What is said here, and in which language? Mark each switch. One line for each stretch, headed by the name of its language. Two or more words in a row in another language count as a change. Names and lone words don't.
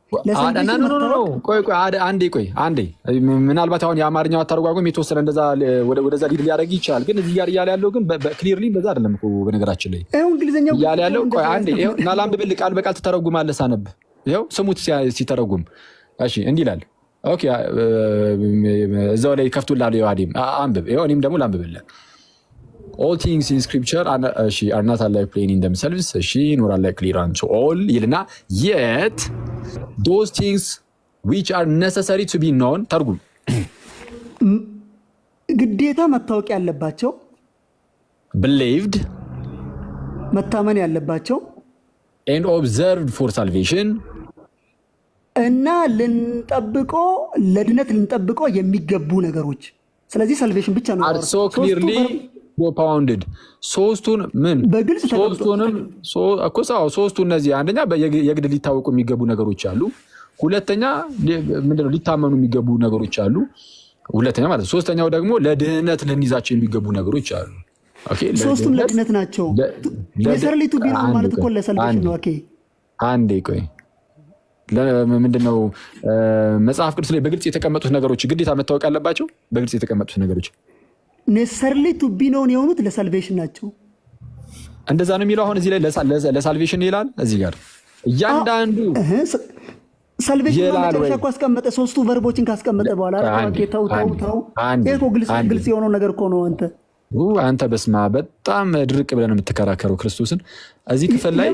Amharic: አንዴ ምናልባት አሁን የአማርኛው አተረጓጎም የተወሰነ እንደዛ ወደዛ ሊድ ሊያደርግ ይችላል። ግን እዚህ ጋር እያለ ያለው ግን ክሊርሊ እንደዛ አይደለም እኮ በነገራችን ላይ እንግሊዝኛው እያለ ያለው። ቆይ አንዴ ይኸው እና ላንብብልህ፣ ቃል በቃል ትተረጉማለህ። ሳነብ ይኸው ስሙት ሲተረጉም። እሺ እንዲህ ይላል። ኦኬ እዛው ላይ ከፍቱልሃል። የዋዲም አንብብ። ይኸው እኔም ደግሞ ላንብብልህ።
English: all things in scripture are not alike plain in themselves nor alike clear unto all
Amharic: ይልና
English: yet those things which are necessary to be known
Amharic: ተርጉም ግዴታ መታወቅ ያለባቸው
English: believed
Amharic: መታመን ያለባቸው
English: and observed for salvation
Amharic: እና ለድነት ልንጠብቆ የሚገቡ ነገሮች። ስለዚህ ሳልቬሽን ብቻ ነው
English: are so clearly propounded
Amharic: ሶስቱን ምን በግልጽ ሶስቱ እነዚህ አንደኛ የግድ ሊታወቁ የሚገቡ ነገሮች አሉ። ሁለተኛ ምንድነው ሊታመኑ የሚገቡ ነገሮች አሉ። ሁለተኛ ማለት ሶስተኛው ደግሞ ለድህነት ልንይዛቸው የሚገቡ ነገሮች አሉ። ኦኬ ሶስቱም ለድህነት ናቸው።
English: necessarily to be known
Amharic: ማለት እኮ ለሳልቬሽን ነው። ኦኬ አንዴ ቆይ ምንድነው መጽሐፍ ቅዱስ ላይ በግልጽ የተቀመጡት ነገሮች ግዴታ መታወቅ ያለባቸው? በግልጽ የተቀመጡት ነገሮች
English: necessarily to be known
Amharic: የሆኑት ለሳልቬሽን ናቸው። እንደዛ ነው የሚለው። አሁን እዚህ ላይ ለሳልቬሽን ይላል። እዚህ ጋር እያንዳንዱ ሳልቬሽን መጨረሻ እኮ አስቀመጠ። ሶስቱ ቨርቦችን ካስቀመጠ በኋላ ተው ይሄ እኮ ግልጽ የሆነው ነገር እኮ ነው። አንተ በስማ በጣም ድርቅ ብለን የምትከራከረው ክርስቶስን እዚህ ክፍል ላይ